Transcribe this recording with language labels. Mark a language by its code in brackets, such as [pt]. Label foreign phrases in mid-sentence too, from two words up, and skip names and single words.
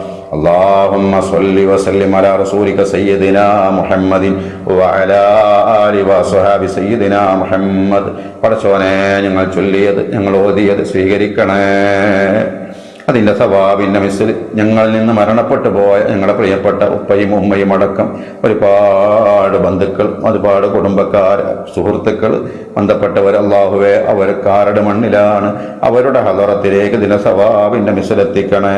[ar] اللهم صل وسلم على رسولك سيدنا محمد وعلى آله وصحابه سيدنا محمد. [ml] പടച്ചോനെ, ഞങ്ങൾ ചൊല്ലിയത് ഞങ്ങൾ ഓതിയത് സ്വീകരിക്കണേ. അതിൻ്റെ സവാബിൻ്റെ മിസ്സിൽ ഞങ്ങളിൽ നിന്ന് മരണപ്പെട്ടു പോയ ഞങ്ങളുടെ പ്രിയപ്പെട്ട ഉപ്പയും ഉമ്മയും അടക്കം ഒരുപാട് ബന്ധുക്കൾ, ഒരുപാട് കുടുംബക്കാർ, സുഹൃത്തുക്കൾ, ബന്ധപ്പെട്ടവർ, അല്ലാഹുവേ അവർക്കാരുടെ മണ്ണിലാണ്, അവരുടെ ഹദറത്തിലേക്ക് ഇതിൻ്റെ സവാബിൻ്റെ മിസ്സിലെത്തിക്കണേ.